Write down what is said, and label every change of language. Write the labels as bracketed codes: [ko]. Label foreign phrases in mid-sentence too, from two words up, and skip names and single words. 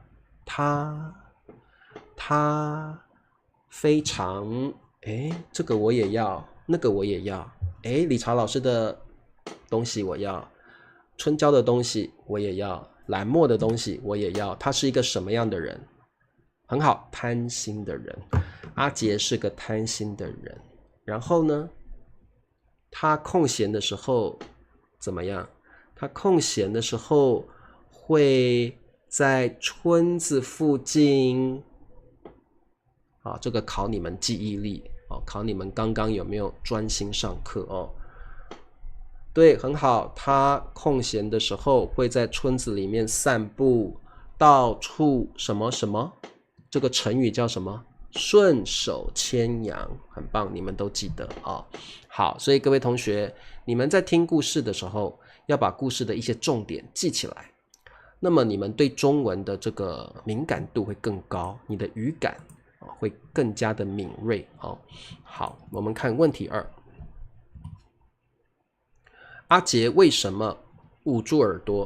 [zh] 他非常，這個我也要，那個我也要，理查老師的東西我要，春嬌的東西我也要，藍墨的東西我也要。他是一個什麼樣的人？很好，貪心的人。阿杰是個貪心的人。然後呢，他空閒的時候怎麼樣？他空閒的時候會在村子附近，這個考你們記憶力，考你們剛剛有沒有專心上課哦。對，很好，他空閒的時候會在村子裡面散步，到處什麼什麼，這個成語叫什麼？順手牽羊，很棒，你們都記得啊。好，所以各位同學，你們在聽故事的時候，要把故事的一些重點記起来。那麼你們對中文的这個敏感度會更高，你的語感會更加的敏銳。好，我們看問題2。阿杰為什麼捂住耳朵？